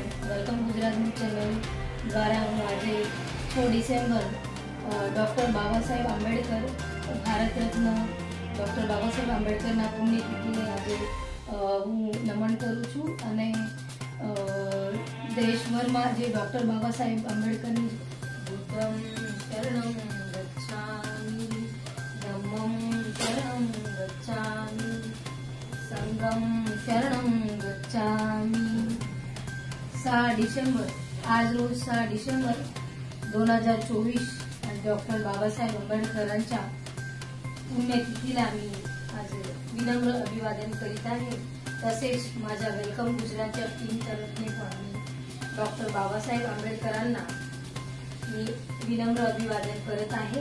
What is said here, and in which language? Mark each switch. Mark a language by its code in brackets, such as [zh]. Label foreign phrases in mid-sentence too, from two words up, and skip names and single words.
[gu] વેલકમ ગુજરાત ન્યૂઝ ચેનલ દ્વારા હું આજે 6 ડિસેમ્બર ડૉક્ટર બાબા સાહેબ આંબેડકર, ભારત રત્ન ડૉક્ટર બાબા સાહેબ આંબેડકરના પુણ્યતિથિને આજે હું નમન કરું છું અને દેશભરમાં જે ડૉક્ટર બાબા સાહેબ આંબેડકરની [pi] બુદ્ધમ શરણમ ગચ્છામિ, ધમ્મમ શરણમ ગચ્છામિ, સંઘમ શરણમ ગચ્છામિ। [mr] 6 डिसेंबर, आज रोज 6 डिसेंबर 2024 डॉक्टर बाबासाहेब आंबेडकरांच्या पुण्यतिथीला मी आज विनम्र अभिवादन करीत आहे। तसेच माझ्या वेलकम गुजरातच्या टीम तर्फे पण डॉक्टर बाबासाहेब आंबेडकरांना मी विनम्र अभिवादन करत आहे।